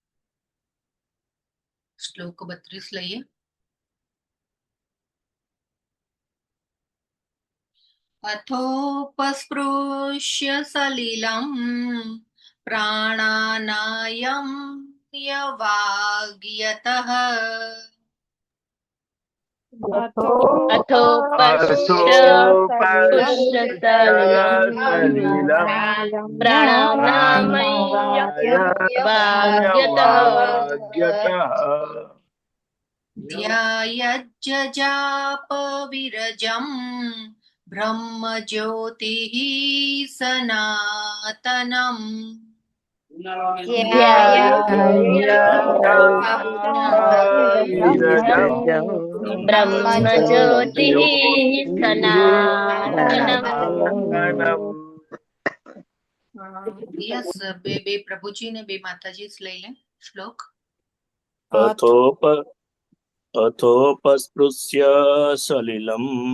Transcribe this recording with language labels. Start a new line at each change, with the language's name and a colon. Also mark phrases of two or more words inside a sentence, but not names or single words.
Gujarati: શ્લોક 32 લઈએ.
Sanskrit: અથોપસ્પૃશ્ય સલિલમ પ્રાણાનાયમ યવાગ્યતઃ अथो अथो पुष्यसलिलं प्राणानामय्यवाग्यतः ध्यायज्जजाप विरजं ब्रह्मज्योतिः सनातनम् ब्रह्मज्योतिः सनातनम्.
Gujarati: યસ, બે પ્રભુજી ને બે માતાજી લઈ લે શ્લોક.
Sanskrit: अथोपस्पृश्य सलिलं